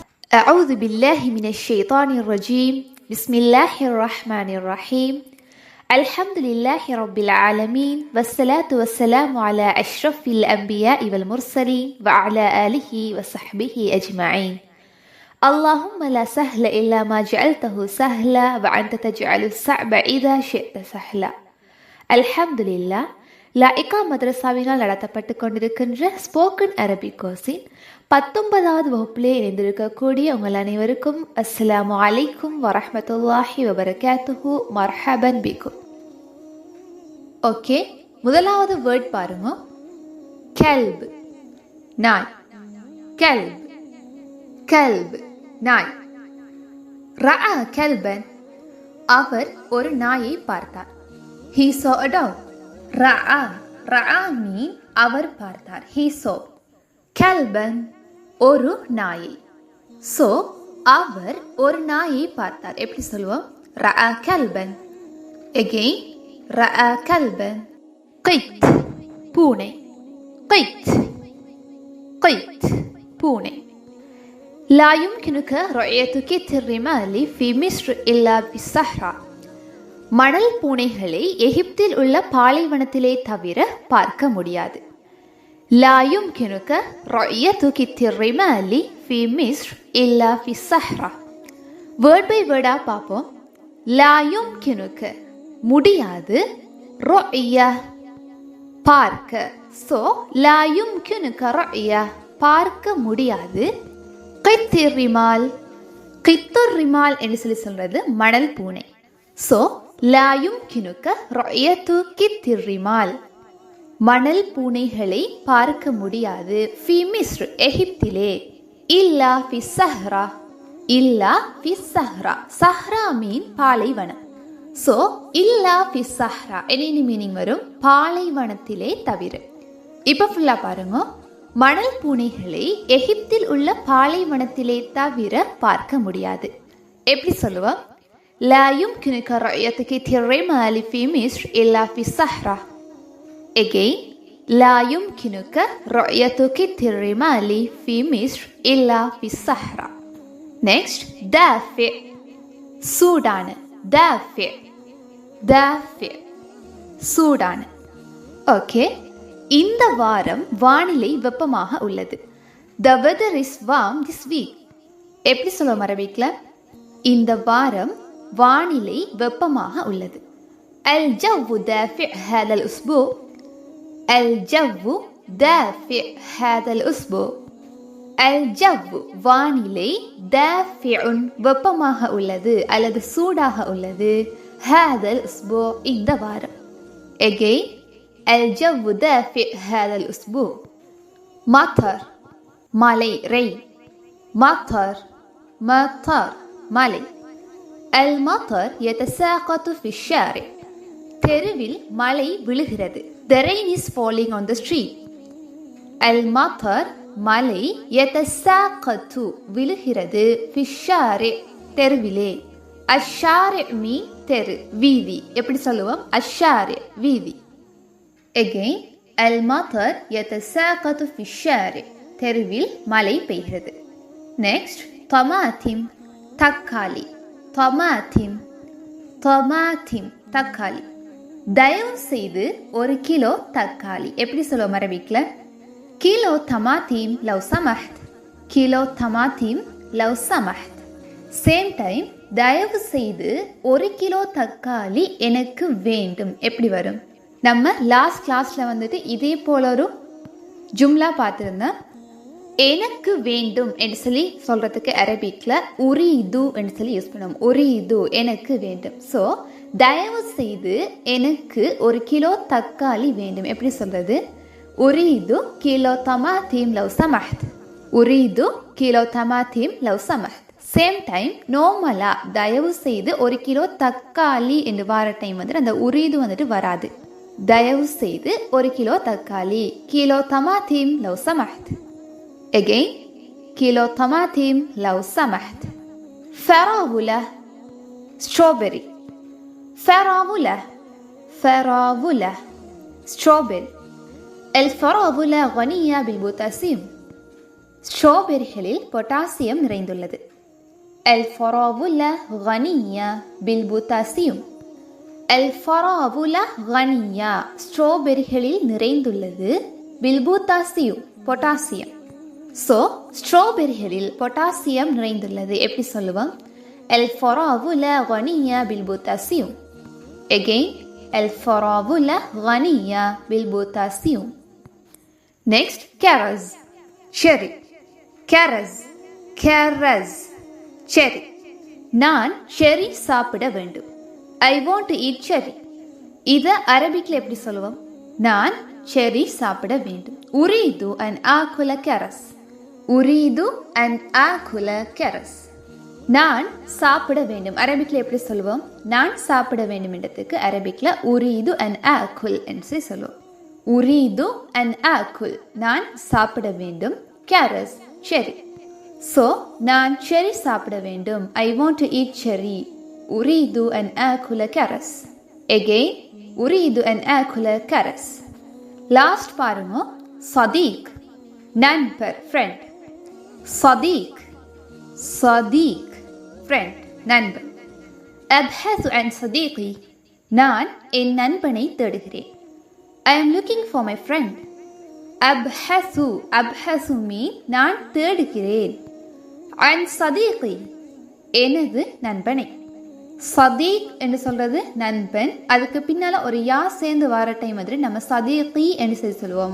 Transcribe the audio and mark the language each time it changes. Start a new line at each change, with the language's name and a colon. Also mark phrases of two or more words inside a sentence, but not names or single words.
Arabic: أعوذ بالله من الشيطان الرجيم بسم الله الرحمن الرحيم الحمد لله رب العالمين والصلاة والسلام على أشرف الأنبياء والمرسلين وعلى آله وصحبه أجمعين اللهم لا سهل إلا ما جعلته سهلا وأنت تجعل الصعب إذا شئت سهلا الحمد لله
Tamil: லாயிகா மதரசாவினால் நடத்தப்பட்டு கொண்டிருக்கின்ற
English: spoken Arabic course
Tamil: 19வது வகுப்பிலே இணைந்திருக்கக்கூடிய உங்கள் அனைவருக்கும்
Arabic: السلام عليكم ورحمة الله وبركاته مرحبا بكم.
Tamil: ஓகே, முதலாவது வேர்ட் பாருங்க. கல்ப், நாய். கல்ப், கல்ப், நாய்.
Arabic: رأى كلبا,
Tamil: அவர் ஒரு நாயை பார்த்தார்.
English: He saw a dog.
Tamil: ரஅ, ரஅ மீன் அவர் பார்த்தார்.
English: He saw.
Tamil: கல்பன், ஒரு நாயை. ஸோ அவர் ஒரு நாயை பார்த்தார். எப்படி சொல்லுவோம்?
Arabic: رأى كلبا. எகெயின் رأى كلبا.
Tamil: கைத், பூனை. கைத், கைத், பூனை.
Arabic: لا يمكنك رؤية كت الرمال في مصر إلا بالصحراء.
Tamil: மணல் பூனைகளை எகிப்தில் உள்ள பாலைவனத்திலே தவிர பார்க்க முடியாது.
Arabic: لا يمكنك رؤية كت الرمال في مصر إلا في الصحراء.
English: word by word
Tamil: பார்ப்போம்.
Arabic: لا يمكنك முடியாது, رؤية பார்க்க. ஸோ لا يمكنك رؤية
Tamil: பார்க்க முடியாது.
Arabic: قط الرمال, قط الرمال
Tamil: என்று சொல்றது மணல் பூனை.
Arabic: ஸோ لا يمكنك رؤية قط الرمال
Tamil: மணல் பூனைகளை பார்க்க முடியாது.
Arabic: في مصر எகிப்திலே. إلا في الصحراء, إلا في الصحراء.
Tamil: சஹ்ரா மீன் பாலைவனம். ஸோ
Arabic: إلا في الصحراء
Tamil: என்ன மீனிங் வரும்? பாலைவனத்திலே தவிர. இப்போ ஃபுல்லா பாருங்க. மணல் பூனைகளை எகிப்தில் உள்ள பாலைவனத்திலே தவிர பார்க்க முடியாது. எப்படி சொல்லுவோம்?
Arabic: لا يمكنك رؤية كت الرمال في مصر إلا في الصحراء. Again, لا يمكنك رؤية كت الرمال في مصر إلا في الصحراء. Next, دافع, சூடான. دافع, دافع,
Tamil: சூடான. ஓகே, இந்த வாரம் வானிலை வெப்பமாக உள்ளது.
English: The weather is warm this week.
Tamil: எப்படி சொல்லுவோம் அரபிக்ல? இந்த வாரம் வானிலை வெப்பமாக உள்ளது.
Arabic: الجو دافع هذا الأسبوع. الجو دافع هذا الأسبوع.
Tamil: الجو வானிலை دافع வெப்பமாக உள்ளது அல்லது சூடாக உள்ளது.
Arabic: هذا الأسبوع
Tamil: இந்த வாரம்.
English: Again,
Arabic: الجو دافع هذا الأسبوع. مطر, மழை, rain. مطر, مطر, மழை. المطر يتساقط في الشارع.
Tamil: தெருவில் மழை விழுகிறது.
English: The rain is falling on the street.
Arabic: المطر மழை يتساقط விழுகிறது في الشارع தெருவிலே.
Tamil: الشارع மீன் தெரு, வீதி. எப்படி சொல்லுவோம்?
Arabic: الشارع வீதி.
English: Again,
Arabic: المطر يتساقط في الشارع
Tamil: தெருவில் மழை பெய்கிறது.
English: Next,
Arabic: طماطم, தக்காளி. طماطم, طماطم,
Tamil: தக்காளி. தயவு செய்து ஒரு கிலோ தக்காளி. எப்படி சொல்லுவோம் அரபிக்ல? கிலோ
Arabic: طماطم لو سمحت. கிலோ طماطم لو سمحت.
English: same time
Tamil: தயவு செய்து ஒரு கிலோ தக்காளி எனக்கு வேண்டும். எப்படி வரும்? நம்ம
English: last class
Tamil: வந்துட்டு இதே போல ஒரு ஜும்லா பார்த்துருந்தேன். எனக்கு வேண்டும் என்று சொல்லி சொல்றதுக்கு அரபிக்ல உரீது என்று சொல்லி யூஸ் பண்ணுவோம். உரீது எனக்கு வேண்டும். ஸோ தயவு செய்து எனக்கு ஒரு கிலோ தக்காளி வேண்டும். எப்படி சொல்றது?
Arabic: أريد كيلو طماطم لو سمحت. أريد كيلو طماطم لو سمحت.
English: same time normally
Tamil: தயவு செய்து ஒரு கிலோ தக்காளி என்று வார டைம் வந்துட்டு அந்த உரீது வந்துட்டு வராது. தயவு செய்து ஒரு கிலோ தக்காளி. கிலோ
Arabic: طماطم لو سمحت. Again, كيلو طماطم لو سمحت. فراولة, strawberry. فراولة, فراولة, strawberry. الفراولة غنية بالبوتاسيوم.
Tamil: ஸ்ட்ராபெரிகளில் பொட்டாசியம் நிறைந்துள்ளது.
Arabic: الفراولة غنية بالبوتاسيوم. الفراولة غنية
Tamil: ஸ்ட்ராபெரிகளில் நிறைந்துள்ளது பில்பூத்தாசியம் பொட்டாசியம். ஸோ ஸ்ட்ராபெரிகளில் பொட்டாசியம் நிறைந்துள்ளது எப்படி சொல்லுவோம்?
Arabic: الفراولة غنية بالبوتاسيوم. Again, الفراولة غنية بالبوتاسيوم. Next, كرز cherry. كرز كرز cherry.
Tamil: நான் செரி சாப்பிட வேண்டும்.
English: I want to eat cherry.
Tamil: இதை அரபிக்கில் எப்படி சொல்லுவோம்? நான் செரி சாப்பிட வேண்டும்.
Arabic: أريد أن آكل كرز. أريد أن آكل كرز.
Tamil: நான் சாப்பிட வேண்டும். அரபிக்கில் எப்படி சொல்லுவோம்? நான் சாப்பிட வேண்டும் என்றதுக்கு அரபிக்கில்
Arabic: أريد أن آكل
Tamil: என்று சொல்லுவோம்.
Arabic: أريد أن آكل
Tamil: நான் சாப்பிட வேண்டும். கரஸ் செரி. ஸோ நான் செரி சாப்பிட வேண்டும்.
English: I want to eat cherry.
Arabic: أريد أن آكل كرز. Again, أريد أن آكل كرز.
Tamil: லாஸ்ட் பாருங்க. சதீக் நண்பர் ஃப்ரெண்ட். சதீக் சதீக் ஃப்ரெண்ட் நண்பன்.
Arabic: أبحث عن صديقي
Tamil: நான் என் நண்பனை தேடுகிறேன்.
English: I am looking for my friend.
Tamil: அப்ஹசு அப்ஹசு மீன் நான் தேடுகிறேன்.
Arabic: عن صديقي
Tamil: எனது நண்பனை. சதீக் என்று சொல்றது நண்பன். அதுக்கு பின்னால ஒரு யா சேர்ந்து வர டைம் மாதிரி நம்ம சதீகி என்று சொல்லி சொல்லுவோம்.